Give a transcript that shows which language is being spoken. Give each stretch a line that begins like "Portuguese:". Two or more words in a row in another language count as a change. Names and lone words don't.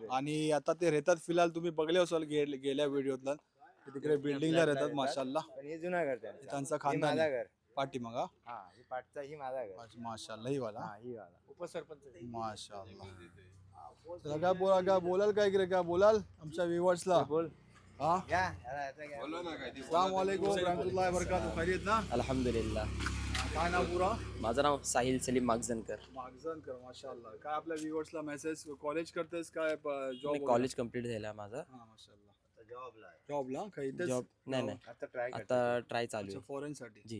Marathi: आणि आता ते राहतात फिलहाल तुम्ही बघले असाल गेल्या व्हिडिओतला तिकडे बिल्डिंगला राहतात माशाल्लाह. पण हे जुना घर त्यांचा हे खानदान माझा आहे. घर पाठीमागा हा ही पाठचा ही माझा घर माशाल्लाह ही वाला हा ही वाला उपसरपंच माशाल्लाह. चला काय बोलाल काय इकडे काय बोलाल आमच्या व्ह्युअर्सला बोल हा या याचा घ्या.
Arabic: السلام عليكم رحمة الله وبركاته.
Marathi: खैरियत ना अल्हम्दुलिल्लाह. काय नाव पुरा माझं नाव साहिल सलीम मागजनकर. मागजनकर माशाल्लाह. काय आपल्या व्ह्युअर्सला मेसेज कॉलेज करतेस काय मी जॉब कॉलेज कंप्लीट झालं माझं. हा माशाल्लाह. जॉबला काही इथेच जॉब नाही आता ट्राय आता ट्राय चालू अच्छा आहे. फॉरेन साठी जी.